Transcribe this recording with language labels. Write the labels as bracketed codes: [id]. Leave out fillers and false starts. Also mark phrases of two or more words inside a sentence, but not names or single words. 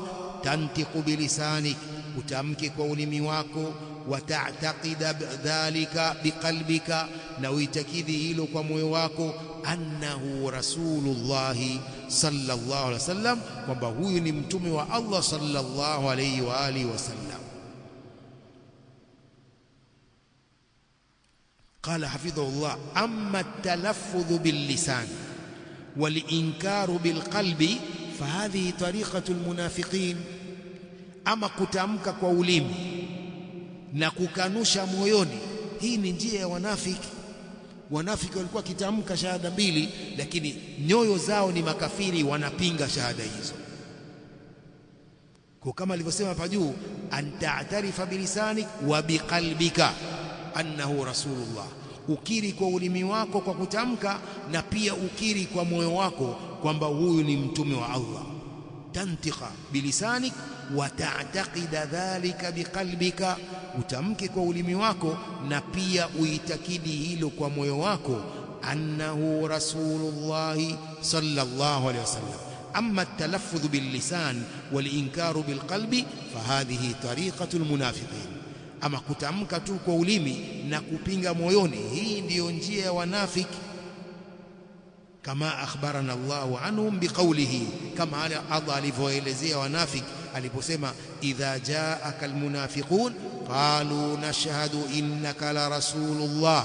[ar] تنطق بلسانك, [sw] utamke kwa ulimi wako. [ar] وتعتقد ذلك بقلبك, [sw] na uitakidi hilo kwa moyo wako. [ar] أنه رسول الله صلى الله عليه وسلم, [sw] kwamba huyu ni mtume wa Allah [ar] صلى الله عليه وآله وسلم. قال حفظه الله: أما التلفظ باللسان والإنكار بالقلب فهذه طريقة المنافقين. [sw] أما kutamka kwa ulimi na kukanusha moyoni, hii ni njia ya wanafiki. Wanafiki walikuwa kitamka shahada mbili, lakini nyoyo zao ni makafiri, wanapinga shahada hizo. Kwa kama alivyosema hapa juu, [ar] أن تعترف بلسانك وبقلبك أنه رسول الله, [sw] ukiri kwa ulimi wako kwa kutamka, na pia ukiri kwa moyo wako kwamba huyu ni mtume wa Allah. [ar] تنطق بلسانك وتعتقد ذلك بقلبك, [sw] utamke kwa ulimi wako na pia uitakidi hilo kwa moyo wako, [ar] أنه رسول الله صلى الله عليه وسلم. أما التلفظ باللسان والإنكار بالقلب فهذه طريقة المنافقين, [sw] ama kutamka tu kwa ulimi na kupinga moyoni, hii ndiyo njia ya wanafiki. [ar] كما أخبرنا الله عنهم بقوله, [sw] kama Allah alivyoelezea wanafiki aliposema [ar] إذا جاءك المنافقون قالوا نشهد إنك لرسول الله.